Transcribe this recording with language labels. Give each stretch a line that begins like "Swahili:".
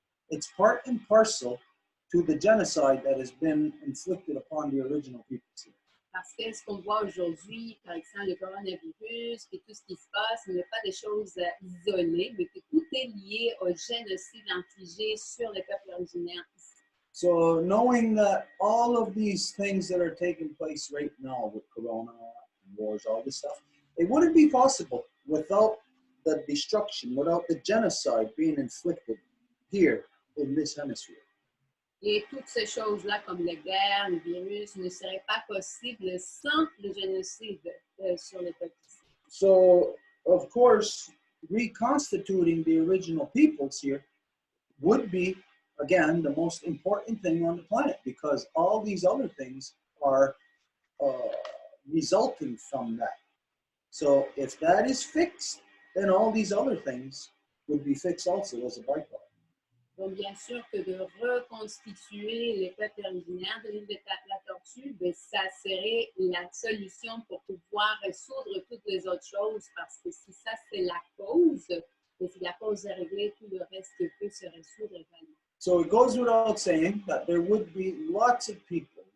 English: It's part and parcel to the genocide that has been inflicted upon the original peoples here.
French: Parce que ce qu'on voit aujourd'hui, par exemple, le coronavirus et tout ce qui se passe, ce n'est pas des choses isolées, mais que tout est lié au génocide infligé sur les peuples originaires ici.
English: So knowing that all of these things that are taking place right now with corona and wars, all this stuff, it wouldn't be possible without the destruction, without the genocide being inflicted here in this hemisphere.
French: Et toutes ces choses-là, comme les guerres, le virus, ne seraient pas possibles sans le génocide sur les peuples.
English: So, of course, reconstituting the original peoples here would be, again, the most important thing on the planet, because all these other things are resulting from that. So if that is fixed, then all these other things would be fixed also as a byproduct.
French: Donc, bien sûr que de reconstituer les peuples originaires de l'île de la Tortue, ça serait la solution pour pouvoir résoudre toutes les autres choses, parce que si ça, c'est la cause, et si la cause est réglée, tout le reste peut se résoudre également.
English: So it goes without saying that there would be lots of people